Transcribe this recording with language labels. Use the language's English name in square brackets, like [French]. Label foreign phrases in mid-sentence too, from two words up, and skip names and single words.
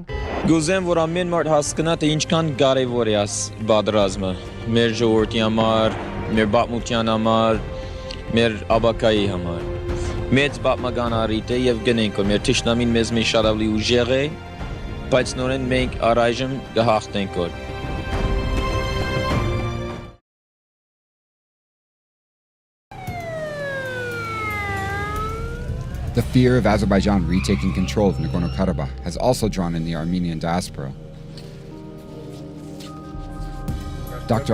[Armenian] Գուզեմ, որ ամեն մարդ հասկանա, թե ինչքան կարևոր է այս պատերազմը մեր ժողովրդի համար, մեր պատմության համար, մեր աբակայի համար։ Մեծ պատմական առիթ է եւ գնենք, որ մեր թշնամին մեզ շատ ավելի ուժեղ է, բայց նորեն մենք առայժմ կհաղթենք որ։ [English] The fear of Azerbaijan retaking control of Nagorno-Karabakh has also drawn in the Armenian diaspora. Dr.